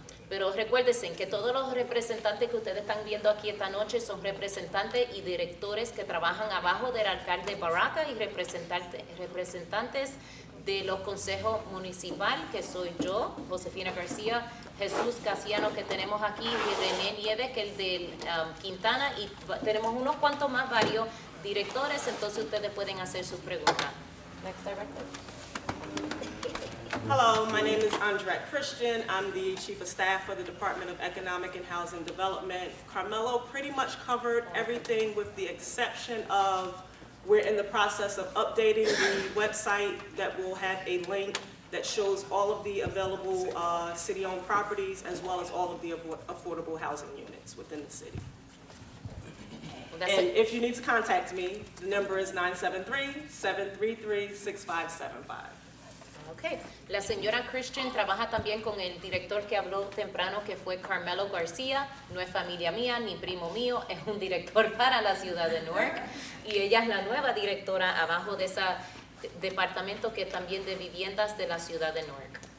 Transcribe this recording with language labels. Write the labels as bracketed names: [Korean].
[Spanish] Pero recuérdense que todos los representantes que ustedes están viendo aquí esta noche son representantes y directores que trabajan abajo del alcalde Baraka, y representantes de los consejos municipales, que soy yo, Josefina García, Jesús Casiano, que tenemos aquí, y René Nieves, que es el de Quintana, y tenemos unos cuantos más, varios directores, entonces ustedes pueden hacer sus preguntas. [English] Next director. Hello, my name is Andrette Christian. I'm the Chief of Staff for the Department of Economic and Housing Development. Carmelo pretty much covered everything with the exception of we're in the process of updating the website that will have a link that shows all of the available city-owned properties as well as all of the affordable housing units within the city. And if you need to contact me, the number is 973-733-6575. Okay. [Spanish] La señora Christian trabaja también con el director que habló temprano, que fue Carmelo García. No es familia mía ni primo mío, es un director para la ciudad de Newark. Y ella es la nueva directora abajo de ese departamento que también de viviendas de la ciudad de Newark.